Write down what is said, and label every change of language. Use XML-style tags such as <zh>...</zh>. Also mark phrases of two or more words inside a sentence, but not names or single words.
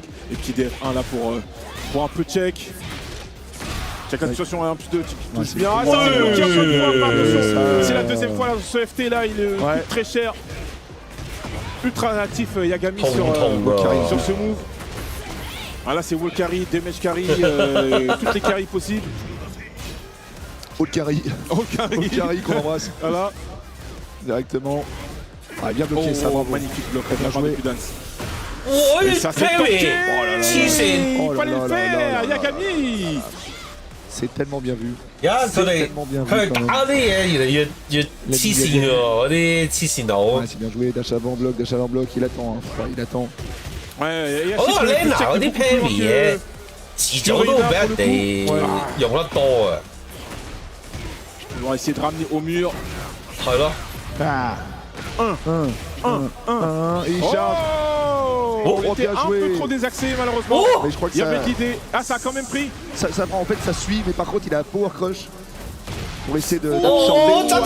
<fr>Et petit DF1 là pour un peu check. Check la situation un petit peu touche bien. Ah, ça c'est la deuxième fois là, ce FT là, il coûte très cher. Ultra natif Yagami sur ce move. Ah là c'est</fr> <en>wall carry, damage carry,</en> <fr>toutes les carries possibles.</fr> <en>All carry</en> <fr>qu'on embrasse. Voilà. Directement. Ah, bien bloqué, ça va. Magnifique bloc, bien joué. Et ça c'est bloqué. Il fallait le faire, Yagami. C'est tellement bien vu.</fr> <yue>Il 打啲嘢越黐線㗎喎，嗰啲黐線佬。</yue> <fr>C'est bien joué, dash avant bloc, il attend. Il attend. Ouais,</fr> <yue>我覺得 Lena 嗰啲 parry 嘢遲早都會俾人哋用得多啊。</yue> <fr>On va essayer de ramener au mur.</fr> <yue>係咯。</yue> <fr>Et il charge. Il était un peu trop désaxé malheureusement. Mais je crois que il y avait l'idée. Ah, ça a quand même pris. Ça prend, en fait, ça suit, mais par contre, il a</fr> <en>power crush</en> <fr>pour essayer d'absorber.</fr>